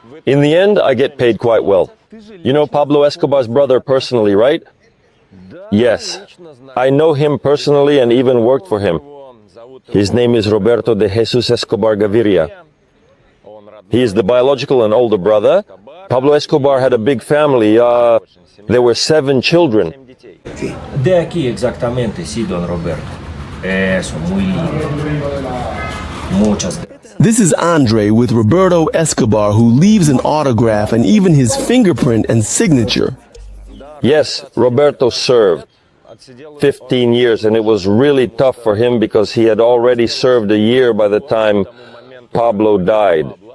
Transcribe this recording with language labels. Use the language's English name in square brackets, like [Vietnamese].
[English] In the end, I get paid quite well. You know Pablo Escobar's brother personally, right? Yes, I know him personally and even worked for him. His name is Roberto de Jesus Escobar Gaviria. He is the biological and older brother. Pablo Escobar had a big family. There were 7 children. [Spanish] De aquí exactamente, sí, don Roberto. Eso, muy lindo. Muchas gracias. [English] This is Andre with Roberto Escobar, who leaves an autograph and even his fingerprint and signature. Yes, Roberto served 15 years, and it was really tough for him because he had already served a year by the time Pablo died.